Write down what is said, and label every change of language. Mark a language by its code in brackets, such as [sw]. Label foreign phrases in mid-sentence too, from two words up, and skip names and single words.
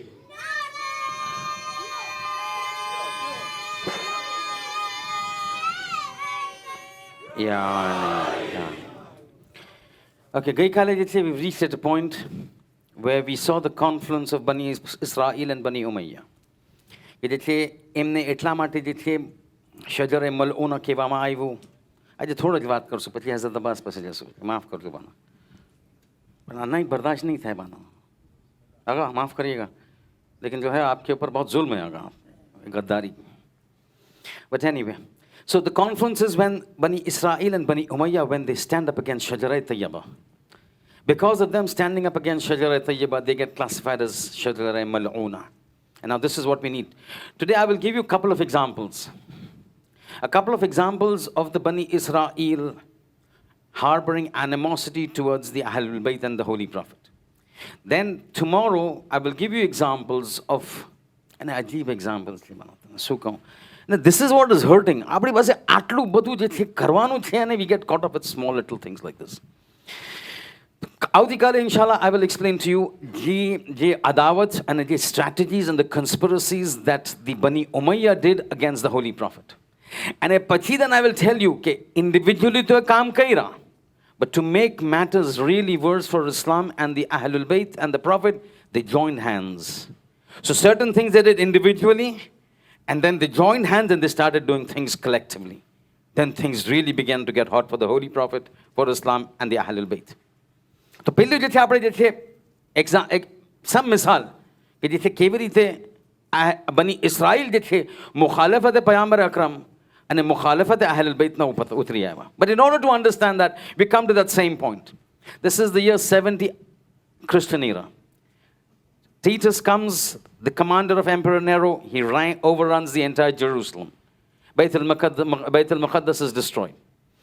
[en] Okay, [gu] ગઈકાલે જે છે [en] we reached at a point where we saw the confluence of Bani Israel and Bani Umayyah. [gu] કે જે છે એમને એટલા માટે જે છે શજરે મલઉના કહેવામાં આવ્યું. આજે થોડો જ વાત કરશું, પછી હઝરત અબ્બાસ પાસે જશું. માફ કરજો બાના, [hi] पर नहीं बर्दाश्त नहीं था बाना. आगा माफ़ करिएगा, लेकिन जो है आपके ऊपर बहुत जुल्म है आगा, गद्दारी. [en] But anyway, so the confluence is when Bani Israel and Bani Umayyah, when they stand up against Shajarat Tayyibah. Because of them standing up against Shajarat Tayyibah, they get classified as Shajarat Mal'una. And now this is what we need. Today I will give you a couple of examples. A couple of examples of the Bani Israel harboring animosity towards the Ahlul Bayt and the Holy Prophet. Then tomorrow I will give you examples of an ajeeb examples. Now this is what is hurting. [gu] આપણી પાસે આટલું બધું જે છે કરવાનું છે અને [en] we get caught up with small little things like this. આવતીકાલે inshallah I will explain to you [gu] જે અદાવત અને જે [en] strategies and the conspiracies that the Bani Umayyah did against the Holy Prophet. [gu] અને પછી [en] then I will tell you [gu] કે individually તો કામ કર્યા, [en] but to make matters really worse for Islam and the Ahlul Bayt and the Prophet, they joined hands. So certain things they did individually, and then they joined hands and they started doing things collectively. Then things really began to get hot for the Holy Prophet, for Islam and the Ahlul Bayt. [gu] તો પહેલું જે છે આપણે જે છે સમ મિસાલ કે જે છે કેવી રીતે બની ઇસ્રાઈલ જે છે મુખાલફત પયગંબર અકરમ અને મુખાલફત અહલુલ બૈતના ઉપર ઉતરી આવ્યા. [en] But in order to understand that, we come to that same point. This is the year 70 Christian era. Titus comes, the commander of Emperor Nero, he overruns the entire Jerusalem. Bayt al-Muqaddas is destroyed.